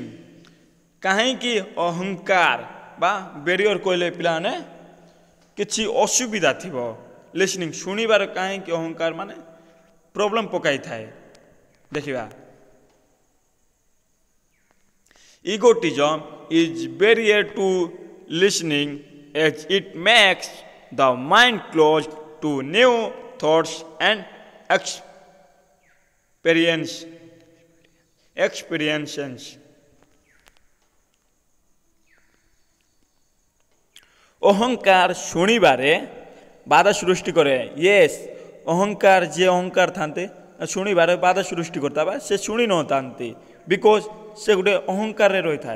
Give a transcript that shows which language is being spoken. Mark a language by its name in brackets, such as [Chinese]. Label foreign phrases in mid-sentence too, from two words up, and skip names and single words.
[Odia] କାହିଁକି ଅହଙ୍କାର ବା ବ୍ୟାରିୟର କହିଲେ ପିଲାମାନେ କିଛି ଅସୁବିଧା ଥିବ ଲିସନିଂ ଶୁଣିବାର କାହିଁକି ଅହଙ୍କାର ମାନେ ପ୍ରୋବ୍ଲେମ୍ ପକାଇଥାଏ। [English] ଦେଖିବା egotism is barrier to listening as it makes the mind closed to new thoughts and experiences. [Odia] ଅହଙ୍କାର ଶୁଣିବାରେ ବାଧା ସୃଷ୍ଟି କରେ। ୟେସ୍ ଅହଙ୍କାର ଯିଏ ଅହଙ୍କାର ଥାନ୍ତି ଶୁଣିବାରେ ବାଧା ସୃଷ୍ଟି କରିଥାଏ ବା ସେ ଶୁଣି ନଥାନ୍ତି ବିକଜ ସେ ଗୋଟେ ଅହଙ୍କାରରେ ରହିଥାଏ।